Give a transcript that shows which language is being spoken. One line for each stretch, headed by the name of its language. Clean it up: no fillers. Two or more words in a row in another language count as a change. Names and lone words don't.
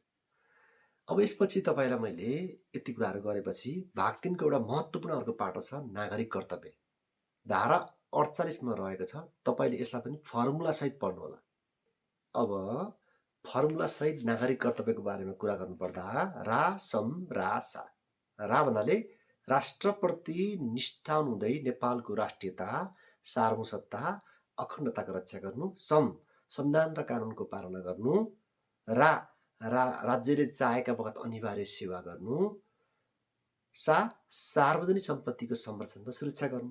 Nepali: अब यसपछि तपाईलाई मैले यति कुराहरू गरेपछि भाग 3 को एउटा महत्त्वपूर्ण अर्को पाटो छ नागरिक कर्तव्य। धारा 48 मा रहेको छ। तपाईले यसलाई पनि फर्मुला सहित पढ्नु होला। अब फर्मुला सहित नागरिक कर्तव्यको बारेमा कुरा गर्नुपर्दा रा सम रा सा। रा भन्नाले राष्ट्रप्रति निष्ठा हुँदै नेपालको राष्ट्रियता, सार्वभौमसत्ता, अखण्डताको रक्षा गर्नु। सम संविधान र कानुनको पालना गर्नु। रा राज्यले चाहेका बखत अनिवार्य सेवा गर्नु। सा सार्वजनिक सम्पत्तिको संरक्षण र सुरक्षा गर्नु।